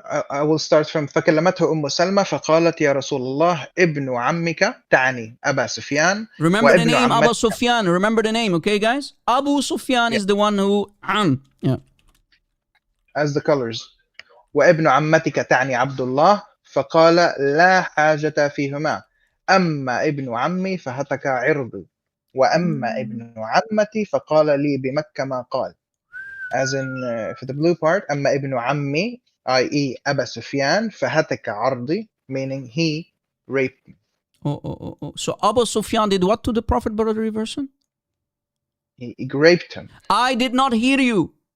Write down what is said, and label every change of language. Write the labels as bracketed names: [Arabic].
[English] I will start from [Arabic] فكلمته أم سلمة فقالت يا رسول الله ابن عمك تعني أبا سفيان. [English] Remember the name Abu Sufyan. Remember the name, okay, guys? Abu Sufyan is the one who yeah. As the colors. [Arabic] وابن عمتك تعني عبد الله فقال لا حاجة فيهما أما ابن عمي فهتك عرضي وأما ابن عمتي فقال لي بمكة ما قال. [English] As in, for the blue part, [Arabic] أما ابن عمي, [English] i.e. أبا سفيان, [Arabic] فهتك عرضي, [English] meaning he raped me. Oh. So Abu Sufyan did what to the Prophet, brother person? He raped him. I did not hear you.